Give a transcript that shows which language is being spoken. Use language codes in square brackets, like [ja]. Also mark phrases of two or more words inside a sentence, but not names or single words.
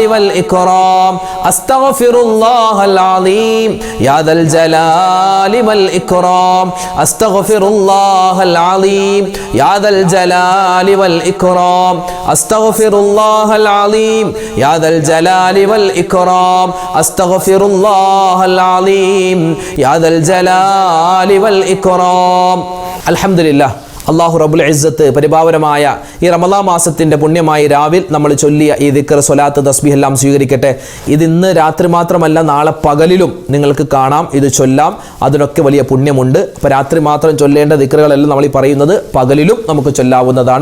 [ar] والإكرام أستغفر الله العظيم يا ذا الجلال والإكرام أستغفر الله العظيم يا ذا الجلال والإكرام أستغفر الله العظيم يا ذا الجلال والإكرام أستغفر الله العظيم يا ذا الجلال والإكرام الحمد لله الله رب العزة [ml] പരിപാവനമായ ഈ റമളാൻ മാസത്തിൻ്റെ പുണ്യമായ രാവിൽ നമ്മൾ ചൊല്ലിയ ഈ ദിക്ർ സ്വലാത്ത് തസ്ബീഹ് എല്ലാം സ്വീകരിക്കട്ടെ. ഇത് ഇന്ന് രാത്രി മാത്രമല്ല നാളെ പകലിലും നിങ്ങൾക്ക് കാണാം, ഇത് ചൊല്ലാം, അതിനൊക്കെ വലിയ പുണ്യമുണ്ട്. അപ്പോൾ രാത്രി മാത്രം ചൊല്ലേണ്ട ദിക്റുകളെല്ലാം നമ്മൾ ഈ പറയുന്നത് പകലിലും നമുക്ക് ചൊല്ലാവുന്നതാണ്.